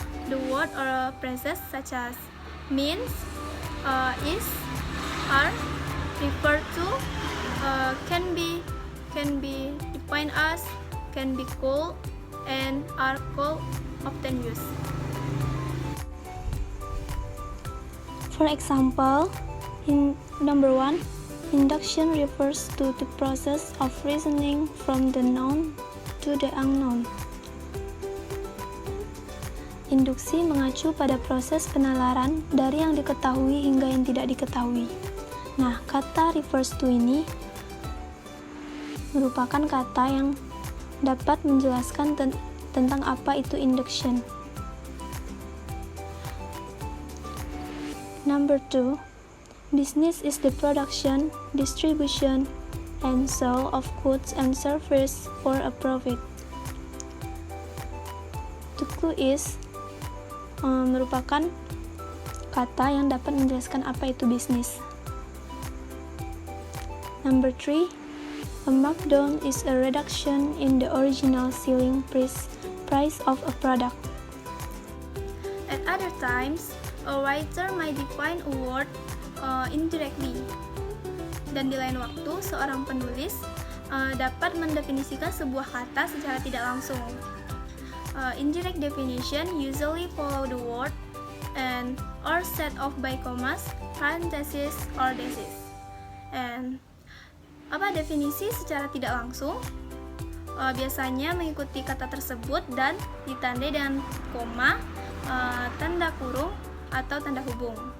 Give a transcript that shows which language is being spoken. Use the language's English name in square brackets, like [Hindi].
[English] The word or phrases such as means, is, are, refer to, can be defined as, can be called, and are called often used. For example, in number 1, induction refers to the process of reasoning from the known to the unknown. [Indonesian] Induksi mengacu pada proses penalaran dari yang diketahui hingga yang tidak diketahui. Nah, kata refers to ini merupakan kata yang dapat menjelaskan tentang apa itu induction. [English] Number 2, business is the production, distribution, and sale of goods and services for a profit. The clue is [Indonesian] merupakan kata yang dapat menjelaskan apa itu bisnis. [English] Number 3, a markdown is a reduction in the original selling price of a product. At other times, a writer may define a word indirectly. [Indonesian] Dan di lain waktu, seorang penulis dapat mendefinisikan sebuah kata secara tidak langsung. [English] Indirect definition usually follow the word and or set off by commas, parentheses, or thesis. [Indonesian] And apa definisi secara tidak langsung? Biasanya mengikuti kata tersebut dan ditandai dengan koma, tanda kurung, atau tanda hubung.